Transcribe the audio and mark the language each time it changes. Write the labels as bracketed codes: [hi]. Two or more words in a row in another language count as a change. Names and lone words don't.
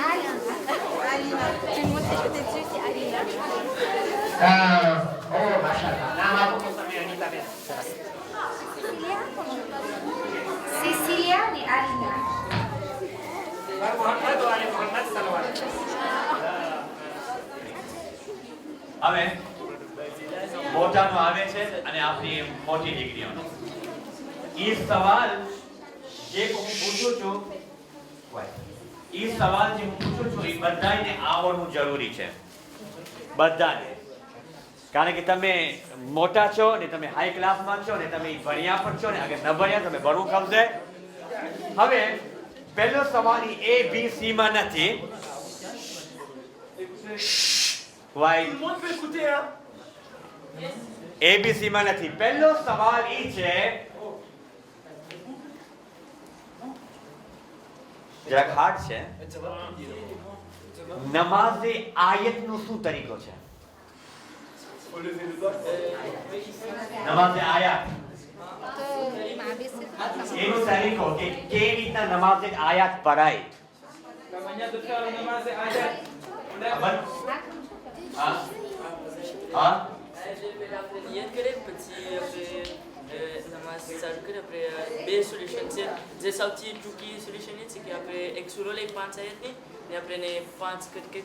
[fr] Moi, je t'ai dit, c'est Alina. Oh, machallah. Là, on va commencer à Anita Ben. Cyriane et Alina. Mohamed ou Ali Mohamed Salwan. [gu] હવે મોટાનો આવે છે અને આપણી મોટી દીકરીઓનો ઈ સવાલ જે હું પૂછું છું ઈ સવાલ જે હું પૂછું છું એ બધાને આવડવું જરૂરી છે બધાને કારણ કે તમે મોટા છો ને તમે [en] high classમાં [gu] છો ને તમે ભણ્યા પણ છો ને અગર ન ભણ્યા તમે ભણવું ગમશે હવે પહેલો સવાલ [en] A B C [gu] માં નથી વાય [fr] Tout le monde peut écouter, hein. [gu] ABC માં નથી પહેલો સવાલ ઈ છે જરાક હાર્ડ છે નમાઝે આયતનો શું તરીકો છે નમાઝે આયાત એનો તરીકો કે કેવી રીતના નમાઝે આયાત પઢાય [fr] La manière de faire le namaz est ayat. [gu] હા હા આપણે નિયત કરીએ પછી આપણે નમાઝ ચાલુ કરીએ આપણે બે સોલ્યુશન છે જે સૌથી ટૂંકી સોલ્યુશન એ છે કે આપણે એક સુરો લઈ 5 આયતની ને આપણે એને 5 કરી